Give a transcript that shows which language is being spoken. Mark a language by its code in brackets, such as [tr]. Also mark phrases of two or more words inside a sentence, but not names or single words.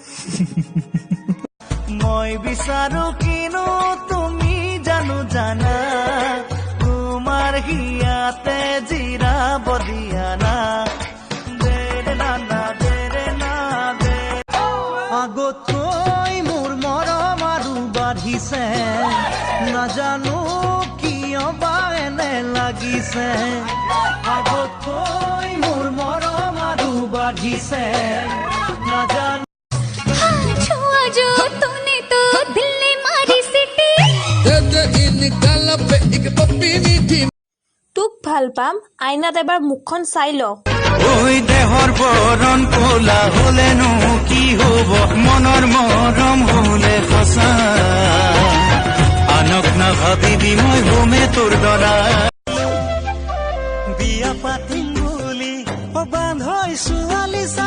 [as] মই বিচাৰো কিনো তুমি জানো জানা তোমাৰ হিয়াতে জিৰাব দিয়া না আগতকৈ মোৰ মৰম আৰু বাঢ়িছে নাজানো কিয় বা এনে লাগিছে আগতকৈ মোৰ মৰম আৰু বাঢ়িছে নাজানো [hi] छुआ जो तूने तो दिल ने मारी सिटी [as] তোক ভাল পাম আইনাত এবাৰ মুখখন চাই ল ওই দেহৰ বৰণ কোলা হলেনো কি হব মনৰ মৰম হলে সঁচা আনক নাভাবিবি মই হোমে তোৰ দৰা বিয়া পাতিম বুলি বান্ধৈ ছোৱালী